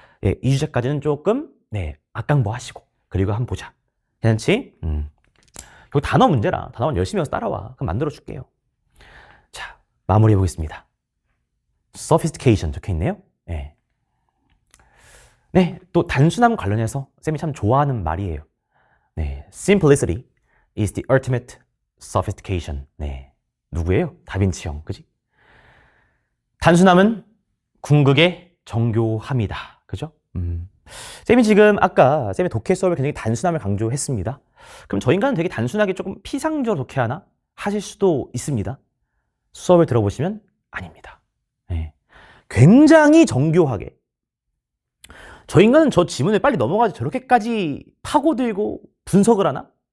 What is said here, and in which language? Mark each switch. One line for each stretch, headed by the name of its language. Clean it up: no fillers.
Korean: 예, 2주차까지는 조금 악강보 하시고 그리고 한번 보자. 괜찮지? 이거 단어 문제라. 단어만 열심히 해서 따라와. 그럼 만들어 줄게요. 자, 마무리해 보겠습니다. sophistication 적혀 있네요. 네. 또 단순함 관련해서 쌤이 참 좋아하는 말이에요.
English: simplicity is the ultimate sophistication.
Korean: 누구예요? 다빈치 형, 그지? 단순함은 궁극의 정교함이다. 그죠? 쌤이 지금 아까 쌤의 독해 수업을 굉장히 단순함을 강조했습니다. 그럼 저 인간은 되게 단순하게 조금 피상적으로 독해하나? 하실 수도 있습니다. 수업을 들어보시면 아닙니다. 굉장히 정교하게 저 인간은 저 지문을 빨리 넘어가지 저렇게까지 파고들고 분석을 하나?